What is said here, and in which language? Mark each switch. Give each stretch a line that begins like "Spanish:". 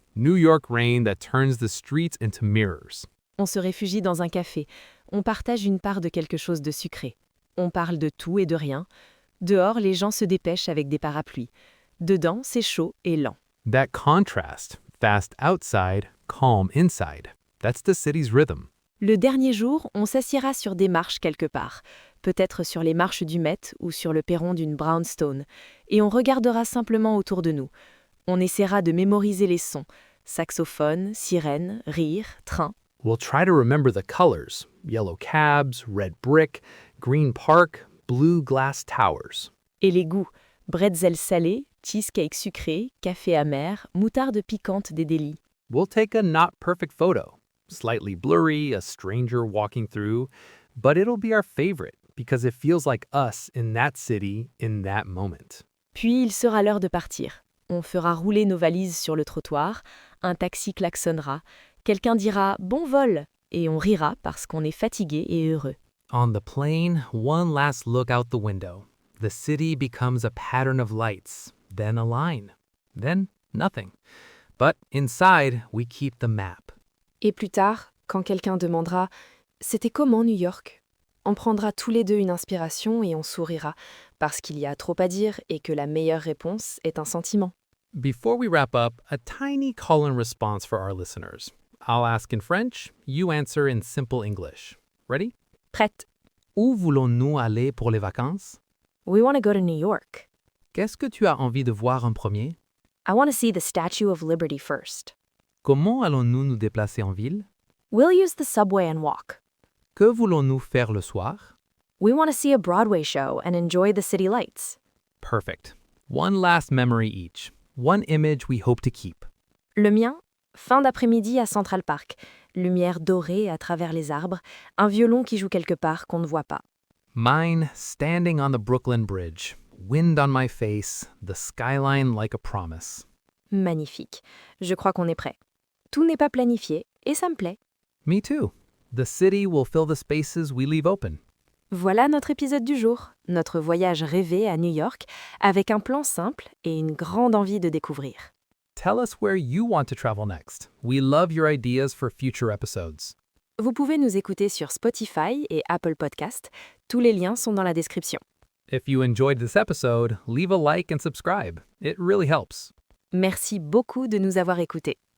English: New York rain that turns the streets into mirrors.
French: On se réfugie dans un café. On partage une part de quelque chose de sucré. On parle de tout et de rien. Dehors, les gens se dépêchent avec des parapluies. Dedans, c'est chaud et lent.
English: That contrast. Fast outside, calm inside. That's the city's rhythm.
French: Le dernier jour, on s'assiera sur des marches quelque part, peut-être sur les marches du Met ou sur le perron d'une brownstone, et on regardera simplement autour de nous. On essaiera de mémoriser les sons, saxophone, sirène, rire, train.
English: We'll try to remember the colors. Yellow cabs, red brick, green park, blue glass towers.
French: Et les goûts, bretzel salé, cheesecake sucré, café amer, moutarde piquante des délis.
English: We'll take a not perfect photo. Slightly blurry, a stranger walking through, but it'll be our favorite because it feels like us in that city in that moment.
French: Puis il sera l'heure de partir. On fera rouler nos valises sur le trottoir, un taxi klaxonnera, quelqu'un dira « bon vol » et on rira parce qu'on est fatigué et heureux.
English: On the plane, one last look out the window. The city becomes a pattern of lights, then a line, then nothing. But inside, we keep the map.
French: Et plus tard, quand quelqu'un demandera « C'était comment New York ?», on prendra tous les deux une inspiration et on sourira, parce qu'il y a trop à dire et que la meilleure réponse est un sentiment.
English: Before we wrap up, a tiny call-in response for our listeners. I'll ask in French, you answer in simple English. Ready?
French: Prête. Où voulons-nous aller pour les vacances?
English: We want to go to New York.
French: Qu'est-ce que tu as envie de voir en premier?
English: I want to see the Statue of Liberty first.
French: Comment allons-nous nous déplacer en ville?
English: We'll use the subway and walk.
French: Que voulons-nous faire le soir?
English: We want to see a Broadway show and enjoy the city lights. Perfect. One last memory each. One image we hope to keep.
French: Le mien, fin d'après-midi à Central Park, lumière dorée à travers les arbres, un violon qui joue quelque part qu'on ne voit pas.
English: Mine, standing on the Brooklyn Bridge. Wind on my face, the skyline like a promise.
French: Magnifique. Je crois qu'on est prêt. Tout n'est pas planifié et ça me plaît.
English: Me too. The city will fill the spaces we leave open.
French: Voilà notre épisode du jour, notre voyage rêvé à New York, avec un plan simple et une grande envie de découvrir.
English: Tell us where you want to travel next. We love your ideas for future episodes.
French: Vous pouvez nous écouter sur Spotify et Apple Podcast. Tous les liens sont dans la description.
English: If you enjoyed this episode, leave a like and subscribe. It really helps.
French: Merci beaucoup de nous avoir écoutés.